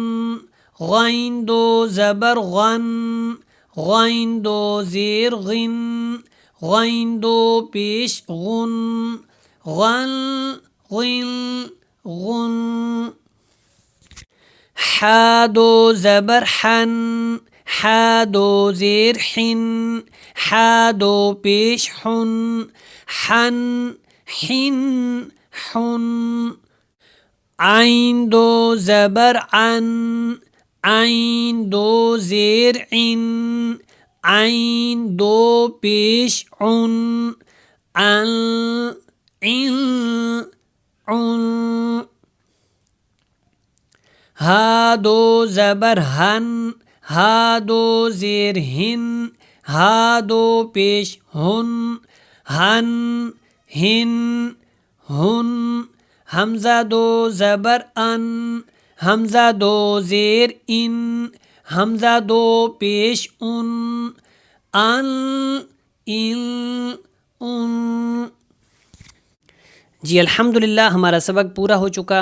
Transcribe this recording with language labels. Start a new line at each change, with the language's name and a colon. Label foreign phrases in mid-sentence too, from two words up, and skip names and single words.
Urdu: غین دو زبر غن غین دو زیر غن غین دو پیش غن غن غن غن. حا دو زبر حن حا دو زیر حن حا دو پیش حن حن حن حن. عین دو زبر عن عین دو زیر عن عین دو پیش عن عن عن عن. ہا دو زبر ہن ہا دو زیر ہن ہا دو پیش ہن ہن ہن ہن. حمزہ دو زبر ان حمزہ دو زیر ان حمزہ دو پیش ان ان ان ان. جی الحمدللہ ہمارا سبق پورا ہو چکا.